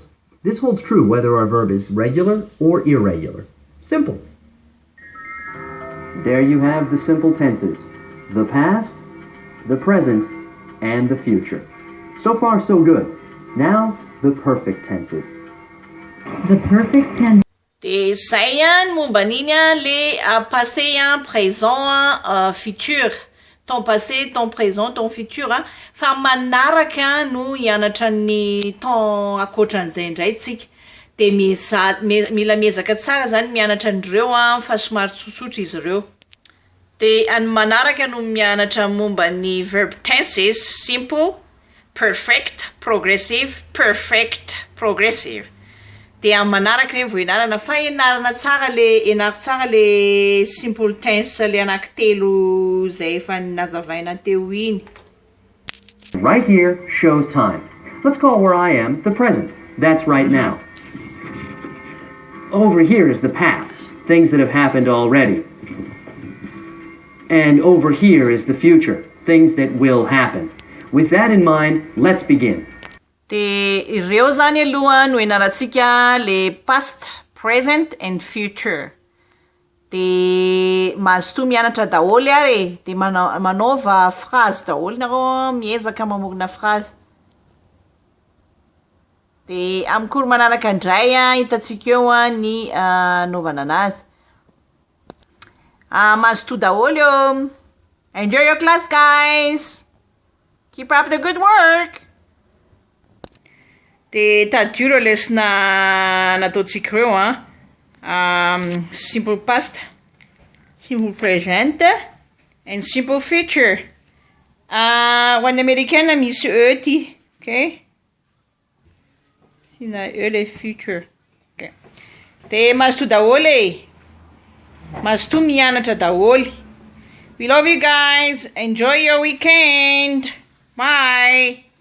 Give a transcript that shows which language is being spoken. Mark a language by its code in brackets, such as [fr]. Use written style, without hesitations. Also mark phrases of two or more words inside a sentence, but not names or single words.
[en] This holds true whether our verb is regular or irregular. Simple. There you have the simple tenses. The past, the present, and the future. So far, so good. Now, the perfect tenses. The perfect tense. [mg] Dia zay momba an'iny le [fr] passé, présent, futur. Temps passé, temps présent, temps futur. [mg] Fa manaraka no hianatra ny temps akoatran'izay indray tsika. Dia mila miezaka tsara zany mianatra an'ireo fa somary tsotsotra izy ireo. Dia any manaraka no mianatra momba ny [en] verb tenses: simple, perfect, progressive, perfect, progressive. [mg] Dia amin'ny manaraka ny voianarana fa ianarana tsara le [en] simple tense [mg] le anankitelo zay efa nazavaina teo iny. [en] Right here shows time. Let's call where I am the present. That's right now. Over here is the past, things that have happened already. And over here is the future, things that will happen. With that in mind, let's begin. [mg] Dia ireo zany aloha no ianarantsika le [en] past, present and future. [mg] Dia mazotoa mianatra daholo ary. Dia manaova phrase daholo nareo miezaka mamorona phrase. Dia amin'ny koro manaraka indray hitantsika eo ny anaovana anazy. Mazotoa daholo eo. [en] Enjoy your class, guys. Keep up the good work. [mg] Dia tadiro lesona nataontsika ireo [en] simple past, simple present and simple future. [mg] Ho an'ny Amerikana misy e ty, okay? Sina e le future. Okay. Dia mazotoa daholo e. Mazotoa mianatra daholo. [en] We love you guys. Enjoy your weekend. Bye.